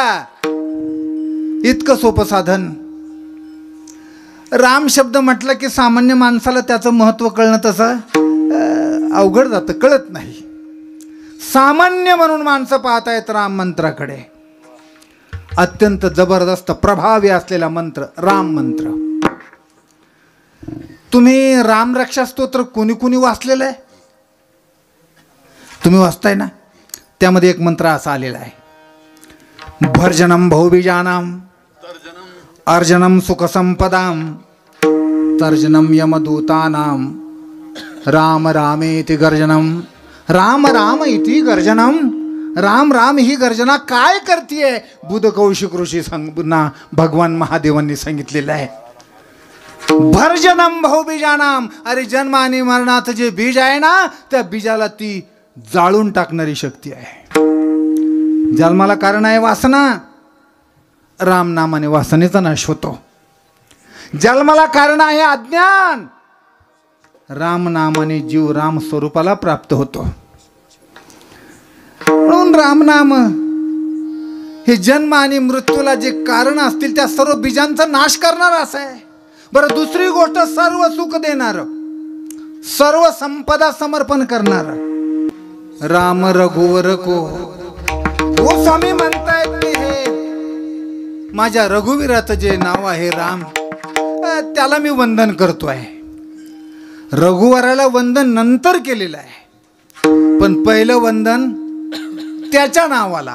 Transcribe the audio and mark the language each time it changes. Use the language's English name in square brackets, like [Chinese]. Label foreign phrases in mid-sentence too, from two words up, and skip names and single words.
[Marathi] इतकं सोपं साधन. राम शब्द म्हटलं की सामान्य माणसाला त्याचं महत्त्व कळणं तसं अवघड जातं, कळत नाही. सामान्य म्हणून माणसं पाहतायत राम मंत्राकडे. अत्यंत जबरदस्त प्रभावी असलेला मंत्र राम मंत्र. तुम्ही राम रक्षा स्तोत्र कोणी कोणी वाचलेलं आहे? तुम्ही वाचताय ना, त्यामध्ये एक मंत्र असा आलेला आहे, [Sanskrit] भर्जनम भौबीजानाम अर्जनम सुखसंपदाम तर्जनम यमदूतानाम राम रामेति गर्जनम. राम राम इति गर्जनम. [Marathi] राम राम ही गर्जना काय करतीये? बुध कौशिक ऋषी ना भगवान महादेवांनी सांगितलेलं आहे. [Sanskrit] भर्जनम भौबीजानाम, [Marathi] अरे जन्म आणि मरणाचं जे बीज आहे ना, त्या बीजाला ती जाळून टाकणारी शक्ती आहे. जन्माला कारण आहे वासना, राम नामाने वासनेचा नाश होतो. जन्माला कारण आहे अज्ञान, राम नामाने जीव राम स्वरूपाला प्राप्त होतो. म्हणून राम नाम हे जन्म आणि मृत्यूला जे कारण असतील त्या सर्व बीजांचा नाश करणार असं आहे. बरं, दुसरी गोष्ट सर्व सुख देणार, सर्व संपदा समर्पण करणार. राम रघुवर को गोस्वामी म्हणतायत की हे माझ्या रघुवीराचं जे नाव आहे राम, त्याला मी वंदन करतोय. रघुवराला वंदन नंतर केलेलं आहे, पण पहिलं वंदन त्याच्या नावाला.